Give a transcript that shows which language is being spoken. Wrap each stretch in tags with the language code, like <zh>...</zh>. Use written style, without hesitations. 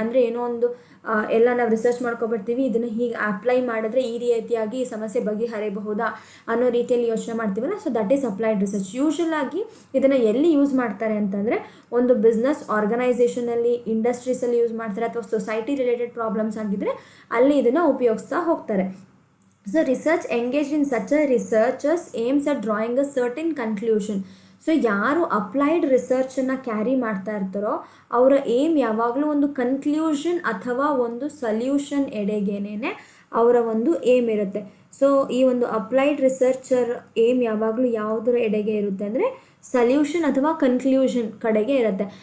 <kn>ಅಂದರೆ ಏನೋ ಒಂದು ಎಲ್ಲ ನಾವು ರಿಸರ್ಚ್ ಮಾಡ್ಕೊಬಿಡ್ತೀವಿ, ಇದನ್ನು ಹೀಗೆ ಅಪ್ಲೈ ಮಾಡಿದ್ರೆ ಈ ರೀತಿಯಾಗಿ ಈ ಸಮಸ್ಯೆ ಬಗೆಹರಿಬಹುದಾ ಅನ್ನೋ ರೀತಿಯಲ್ಲಿ ಯೋಚನೆ ಮಾಡ್ತೀವಲ್ಲ,</kn> <en>So that is applied research.</en> <kn>Usual ಆಗಿ ಇದನ್ನು ಎಲ್ಲಿ ಯೂಸ್ ಮಾಡ್ತಾರೆ ಅಂತಂದರೆ ಒಂದು ಬಿಸ್ನೆಸ್ ಆರ್ಗನೈಸೇಷನಲ್ಲಿ, ಇಂಡಸ್ಟ್ರೀಸಲ್ಲಿ ಯೂಸ್ ಮಾಡ್ತಾರೆ, ಅಥವಾ ಸೊಸೈಟಿ ರಿಲೇಟೆಡ್ ಪ್ರಾಬ್ಲಮ್ಸ್ ಆಗಿದ್ದರೆ ಅಲ್ಲಿ ಇದನ್ನು ಉಪಯೋಗಿಸ್ತಾ ಹೋಗ್ತಾರೆ.</kn> <en>So research engaged in such a researchers aims at drawing a certain conclusion.</en> <kn>So ಯಾರು ಅಪ್ಲೈಡ್ ರಿಸರ್ಚನ್ನು ಕ್ಯಾರಿ ಮಾಡ್ತಾ ಇರ್ತಾರೋ ಅವರ ಏಮ್ ಯಾವಾಗಲೂ ಒಂದು ಕನ್ಕ್ಲೂಷನ್ ಅಥವಾ ಒಂದು ಸೊಲ್ಯೂಷನ್ ಎಡೆಗೇನೆ ಅವರ ಒಂದು ಏಮ್ ಇರುತ್ತೆ. ಸೊ ಈ ಒಂದು ಅಪ್ಲೈಡ್ ರಿಸರ್ಚರ್ ಏಮ್ ಯಾವಾಗಲೂ ಯಾವುದರ ಎಡೆಗೆ ಇರುತ್ತೆ ಅಂದರೆ ಸೊಲ್ಯೂಷನ್ ಅಥವಾ ಕನ್ಕ್ಲೂಷನ್ ಕಡೆಗೆ ಇರುತ್ತೆ.</kn>